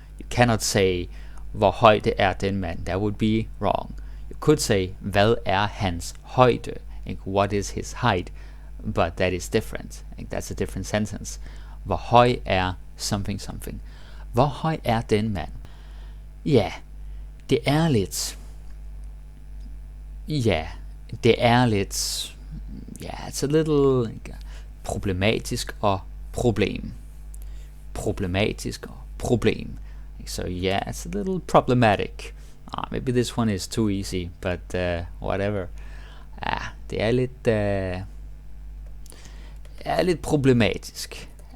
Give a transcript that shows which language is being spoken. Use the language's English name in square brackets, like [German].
[English] You cannot say [Danish] hvor højde er den mand. [English] That would be wrong. You could say [Danish] hvad er hans højde? [English] Like, what is his height? But that is different. Like, that's a different sentence. [Danish] Hvor høj er something. Hvor høj er den mand? Ja, det er lidt. Ja, det er lidt. [English] Yeah, it's a little [Danish] problematisk og problem. Problematisk og problem. [English] So yeah, it's a little problematic. Maybe this one is too easy, but whatever. [Danish] Det er lidt lidt problematisk.